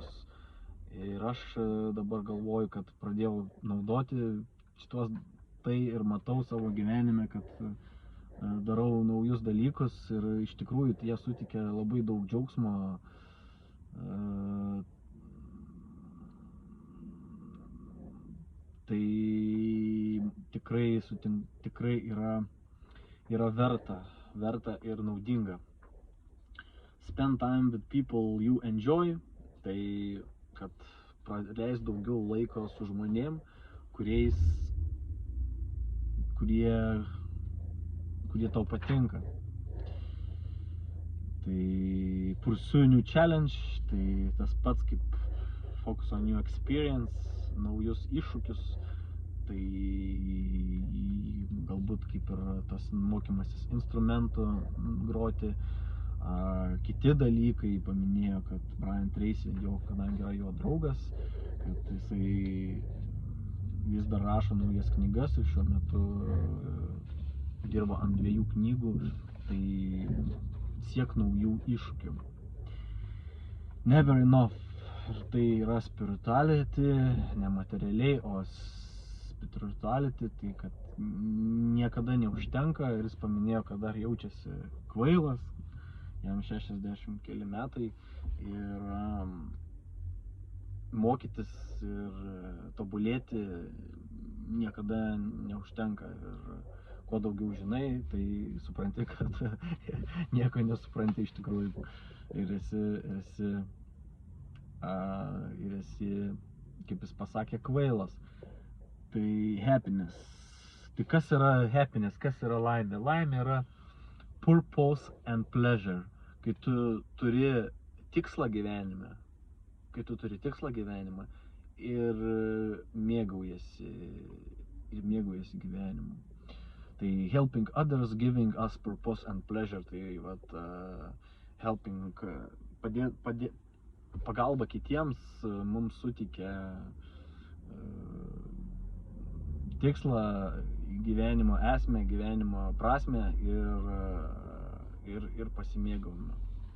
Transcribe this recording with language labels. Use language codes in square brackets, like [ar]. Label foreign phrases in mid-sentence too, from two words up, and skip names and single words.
[lt] Ir aš dabar galvoju, kad pradėjau naudoti šitos tai ir matau savo gyvenime, kad darau naujus dalykus ir iš tikrųjų jie suteikia labai daug džiaugsmo. Tai tikrai yra verta ir naudinga. [en] Spend time with people you enjoy, [lt] tai kad praleis daugiau laiko su žmonėm, kurie tau patinka. [en] Tai pursue new challenge, [lt] tai tas pats kaip [en] focus on new experience, [lt] naujus iššūkius, tai galbūt kaip ir tas mokymasis instrumentų groti, kiti dalykai. Paminėjo, kad Brian Tracy, kadangi yra jo draugas, kad jisai vis dar rašo naujas knygas ir šiuo metu dirba ant 2 knygų, tai siek naujų iššūkių. [en] Never enough. [lt] Ir tai yra spirituality, nematerialiai, o spirituality, tai kad niekada neužtenka. Ir jis paminėjo, kad dar jaučiasi kvailas, jam 60 keli metai ir mokytis ir tobulėti niekada neužtenka. Ir kuo daugiau žinai, tai supranti, kad nieko nesupranti iš tikrųjų. Ir esi, kaip jis pasakė, kvailas. Tai happiness. Tai kas yra happiness, kas yra laimė? Laimė yra [en] purpose and pleasure. [lt] Kai tu turi tikslą gyvenime, ir mėgaujasi gyvenimu. [en] Tai helping others, giving us purpose and pleasure. [lt] Tai vat, helping, pagalba kitiems mums suteikia tikslą, gyvenimo esmę, gyvenimo prasmę ir pasimėgavimą.